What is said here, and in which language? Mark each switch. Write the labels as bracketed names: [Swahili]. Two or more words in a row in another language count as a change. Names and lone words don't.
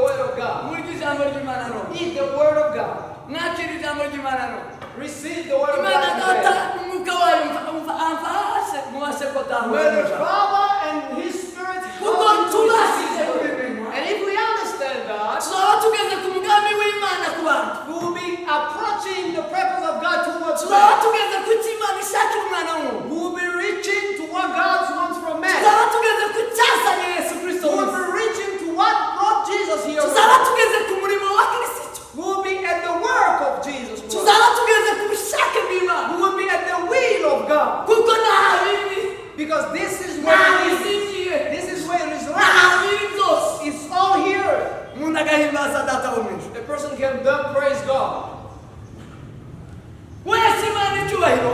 [English] of God. [Kinyarwanda] muri ijambo ry'Imana no [English] Eat the word of God. [Kinyarwanda] nakira ijambo ry'Imana no [English] Receive the word of [Kinyarwanda] Imana [English] God [Kinyarwanda] data [English] today. [Kinyarwanda] n'umwuka wayo amfashe mubashe [English] Where [Kinyarwanda] kutahura [English] the Father and His Spirit [Kinyarwanda] kuko [English] help you to [Kinyarwanda] tubashije [English] receive the word. [Kinyarwanda] kubimenya [English] And if we understand that, [Kinyarwanda] tuzaba tugeze ku mugambi w'Imana ku bantu [English] we will be approaching the purpose of God towards [Kinyarwanda] tuzaba [English] man. [Kinyarwanda] tugeze ku cyo Imana ishakira umwana w'umuntu [English] We will be reaching to what God wants from man. [Kinyarwanda] tuzaba tugeze ku cyazanye Yesu Kristo [English] We will [Kinyarwanda] wese [English] be reaching to what brought Jesus here. [Kinyarwanda] tuzaba tugeze ku murimo wa Kristo [English] We will be at the work of Jesus Christ. [Kinyarwanda] tuzaba tugeze ku bushake bw'Imana [English] We will be at the will of God. [Kinyarwanda] kuko nta bibi [English] Because this is [Kinyarwanda] nta [English] where it is. [Kinyarwanda] bizingiye [English] This is where it is [Kinyarwanda] nta [English] right. [Kinyarwanda] bibi byose [English] It's all here. [Kinyarwanda] umuntu agahimbaza data wo mu ijuru [English] A person can then praise God. [Kinyarwanda] wese Imana icyubahiro